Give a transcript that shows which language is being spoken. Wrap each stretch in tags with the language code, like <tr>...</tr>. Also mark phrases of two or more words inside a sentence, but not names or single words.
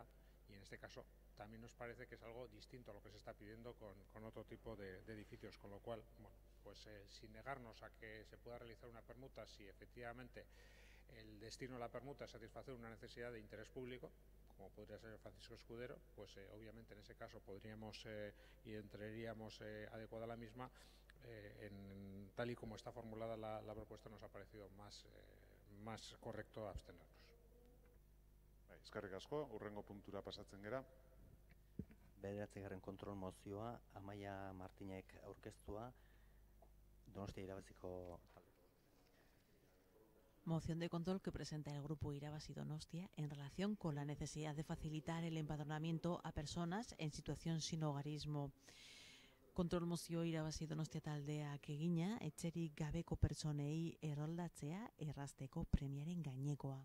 <es>Y en este caso también nos parece que es algo distinto a lo que se está pidiendo con otro tipo de edificios, con lo cual, bueno, pues sin negarnos a que se pueda realizar una permuta si efectivamente el destino de la permuta es satisfacer una necesidad de interés público, como podría ser el Francisco Escudero, pues obviamente en ese caso podríamos y entraríamos adecuada la misma. Tal y como está formulada la propuesta, nos ha parecido más correcto abstenernos.</es> <eu>Eskerrik asko, hurrengo puntura pasatzen gera. 9. kontrol mozioa, Amaia Martinek aurkeztua, Donostia Irabaziko.</eu> <es>Moción de control que presenta el Grupo Irabazi Donostia en relación con la necesidad de facilitar el empadronamiento a personas en situación sin hogarismo.</es> <eu>Kontrol mozio Irabazi Donostia taldeak egina, etxerik gabeko pertsonei erroldatzea errazteko premiaren gainekoa.</eu>